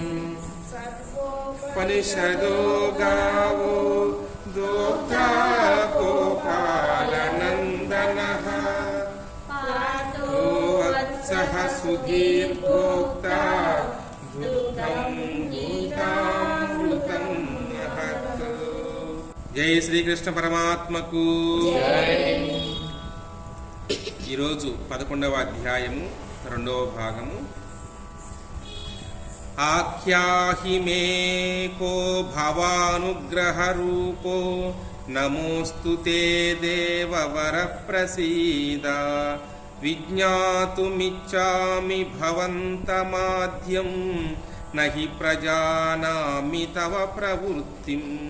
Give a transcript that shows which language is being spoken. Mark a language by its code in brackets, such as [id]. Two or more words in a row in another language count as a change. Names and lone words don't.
[sa] उपनिषदो गावो दोग्धा गोपालनन्दनः वत्सः सुधीर्भोक्ता दुग्धं गीतामृतं महत्। [te] జై శ్రీకృష్ణ పరమాత్మకు. ఈరోజు 11వ అధ్యాయము 2వ భాగము. [sa] ఆఖ్యాహి మే కో భవానుగ్రహ రూపో నమోస్తు తే దేవవర ప్రసీద విజ్ఞాతుమిచ్చామి భవంతమాద్యం నహి ప్రజానామి తవ ప్రవృత్తిం.